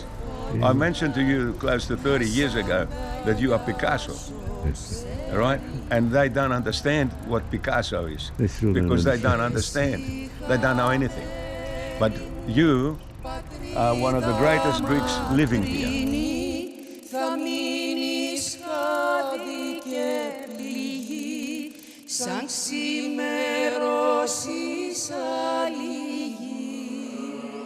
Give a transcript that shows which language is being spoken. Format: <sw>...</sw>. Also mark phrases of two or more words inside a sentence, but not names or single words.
<en>I mentioned to you close to 30 years ago that you are Picasso. All right? And they don't understand what Picasso is. Because they don't understand. They don't know anything. But you are one of the greatest Greeks living here.</en> <el>Θα μείνει σκάδι και πληγή σαν ξημερώσεις άλλη γη.</el>